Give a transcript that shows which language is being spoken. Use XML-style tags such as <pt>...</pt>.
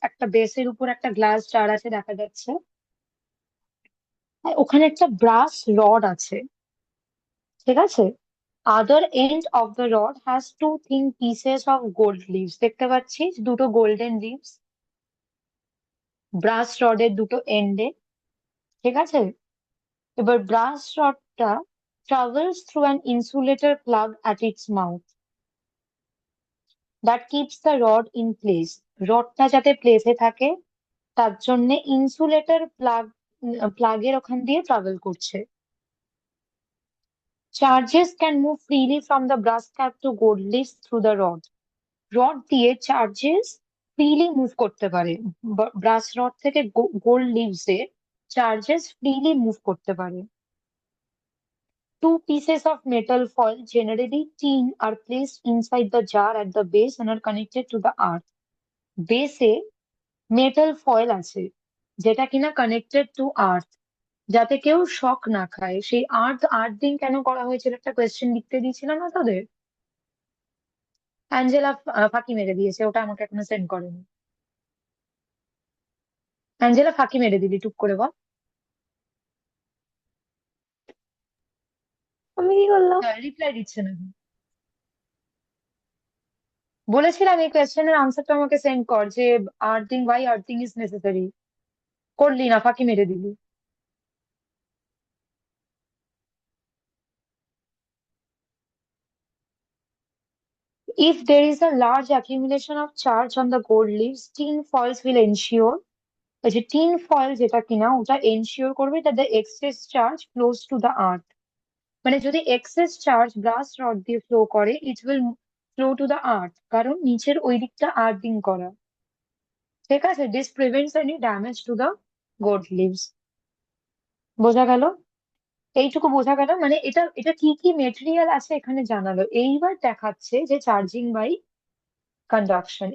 <bn>একটা বেসের উপর একটা গ্লাস জার আছে, দেখা যাচ্ছে। আর ওখানে একটা ব্রাস রড আছে। ঠিক আছে?</bn> <en>Other end of the rod has two thin pieces of gold leaves.</en> <bn>দেখতে পাচ্ছিস দুটো গোল্ডেন লিভস। ব্রাস রডের দুটো এন্ডে, ঠিক আছে? এবার brass রডটা</bn> <en>travels through an insulator plug at its mouth that keeps the rod in place.</en> <bn>রডটা যাতে প্লেসে থাকে তার জন্য ইনসুলেটর প্লাগের ওখান দিয়ে ট্রাভেল করছে।</bn> <en>Charges can move freely from the brass cap to gold leafs through the rod.</en> <bn>Rod দিয়ে charges freely move করতে পারে, ব্রাস রড থেকে গোল্ড লিভসে চার্জেস ফ্রিলি মুভ করতে পারে।</bn> <en>Two pieces of metal foil, generally tin, are placed inside the jar at the base and are connected to the earth.</en> <bn>বেসে metal foil আছে যেটা কিনা connected to earth, যাতে কেউ শক না খায়। সেই আর্থিং কেন করা হয়েছিল একটা কোয়েশ্চেন লিখতে দিয়েছিলাম না তোদের? অ্যাঞ্জেলা ফাঁকি মেরে দিয়েছে, ওটা আমাকে এখনো সেন্ড করেনি। অ্যাঞ্জেলা ফাঁকি মেরে দিলি টুক করে, বল। আমি কি করলাম? রিপ্লাই দিচ্ছে না। বলেছিলাম এই কোয়েশ্চেনের আনসারটা আমাকে সেন্ড কর, যে</bn> <en>Why earthing is necessary.</en> <bn>করলি না, ফাঁকি মেরে দিলি।</bn> <en>If there is a large accumulation of charge on the gold leaves, tin foils will ensure,</en> <bn>ওই যে tin foil যেটা কিনা ওটা এনশিওর করবে</bn> <en>that the excess charge flows to the earth।</en> <bn>মানে যদি এক্সেস চার্জ ব্রাস রড দিয়ে flow করে,</bn> <en>it will flow to the earth,</en> <bn>কারণ নিচের ওই দিকটা আর্থিং করা, ঠিক আছে?</bn> <en>This prevents any damage to the gold leaves.</en> <bn>বোঝা গেল? এইটুকু বোঝা গেল। মানে এটা এটা কি কি মেটেরিয়াল আছে এখানে জানালো। এইবার দেখাচ্ছে যে চার্জিং বাই কন্ডাকশন।</bn>